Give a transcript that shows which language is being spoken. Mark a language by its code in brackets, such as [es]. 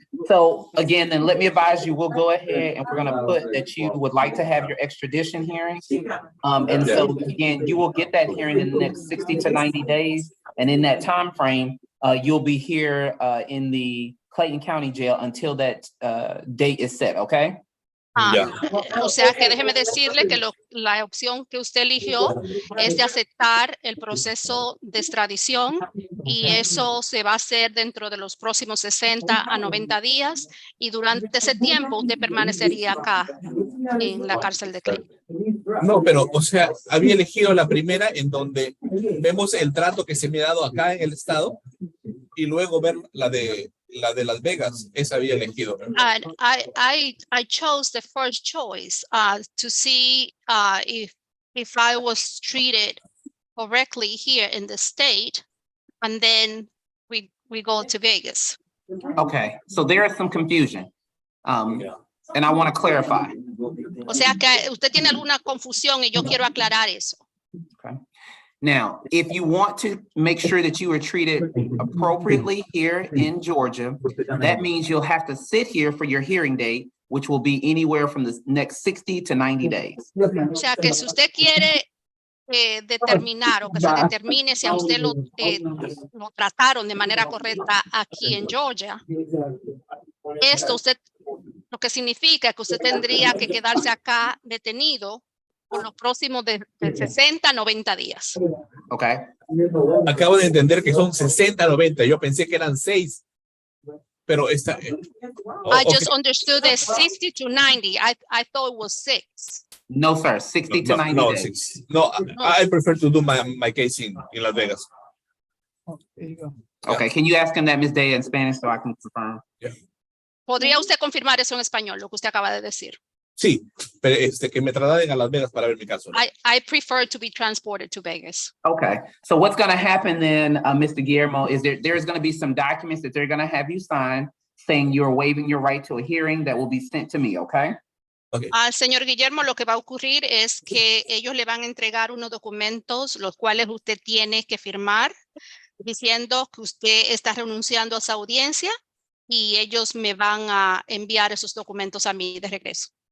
[en] So again, then let me advise you, we'll go ahead and we're going to put that you would like to have your extradition hearing. And so again, you will get that hearing in the next 60 to 90 days. And in that time frame, you'll be here in the Clayton County Jail until that date is set, okay? [es] O sea que déjeme decirle que la opción que usted eligió es de aceptar el proceso de extradición y eso se va a hacer dentro de los próximos 60 a 90 días y durante ese tiempo usted permanecería acá en la cárcel de Clayton. No, pero, o sea, había elegido la primera en donde vemos el trato que se me ha dado acá en el estado y luego ver la de Las Vegas. Esa había elegido. [en] I chose the first choice to see if I was treated correctly here in the state, and then we go to Vegas. Okay, so there is some confusion. And I want to clarify. [es] O sea que usted tiene alguna confusión y yo quiero aclarar eso. [en] Okay. Now, if you want to make sure that you are treated appropriately here in Georgia, that means you'll have to sit here for your hearing date, which will be anywhere from the next 60 to 90 days. [es] O sea que si usted quiere determinar o que se determine si a usted lo trataron de manera correcta aquí en Georgia, esto usted lo que significa que usted tendría que quedarse acá detenido por los próximos de 60 a 90 días. [en] Okay. [es] Acabo de entender que son 60 a 90. Yo pensé que eran 6. Pero esta. [en] I just understood the 60 to 90. I thought it was 6. No, sir. 60 to 90 no, days. No, I prefer to do my case in Las Vegas. There you go. Okay. Can you ask him that, Ms. Day, in Spanish so I can confirm? [es] ¿Podría usted confirmar eso en español, lo que usted acaba de decir? Sí, pero que me trasladen a Las Vegas para ver mi caso. [en] I prefer to be transported to Vegas. Okay. So what's going to happen then, Mr. Guillermo, is there's going to be some documents that they're going to have you sign saying you're waiving your right to a hearing that will be sent to me, okay? Okay. [es] Al señor Guillermo, lo que va a ocurrir es que ellos le van a entregar unos documentos, los cuales usted tiene que firmar, diciendo que usted está renunciando a esa audiencia y ellos me van a enviar esos documentos a mí de regreso.